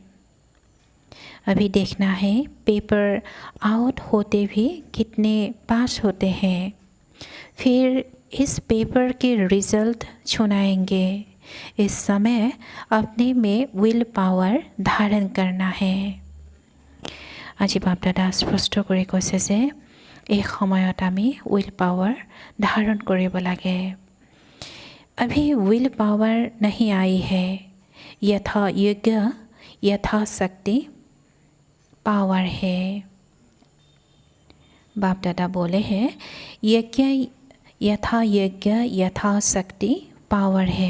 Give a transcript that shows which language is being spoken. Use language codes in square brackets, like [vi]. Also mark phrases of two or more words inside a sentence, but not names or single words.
[hi] अभी देखना है [en] paper out [hi] होते भी कितने पास होते हैं। फिर इस पेपर के रिज़ल्ट सुनाएंगे। इस समय अपने में [en] will power [hi] धारण करना है। [as] আজি বাপ দাদা স্পষ্ট কৰি কৈছে যে এই সময়ত আমি [en] will power [as] धारण কৰিব লাগে। [hi] अभी [en] will power [hi] नहीं आई है, यथा यज्ञ यथा शक्ति पावर है। बाप दादा बोले हैं यज्ञ यथा यज्ञ यथा शक्ति पावर है।